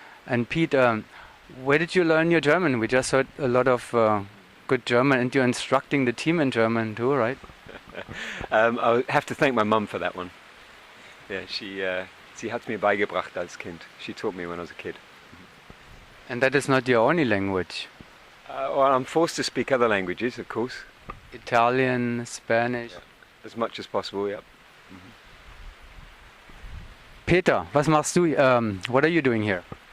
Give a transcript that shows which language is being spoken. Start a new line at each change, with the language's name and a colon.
English: And Pete, where did you learn your German? We just heard a lot of good German, and you're instructing the team in German too, right? I have to thank my mum for that one.
German: Yeah, sie hat mir beigebracht als Kind.
English: She taught me when I was a kid. And that is not your only language. Well, I'm forced to speak other languages, of course. Italian, Spanish. Yeah. As much as possible, yeah. Peter,
German: was machst du?
English: What are you doing here?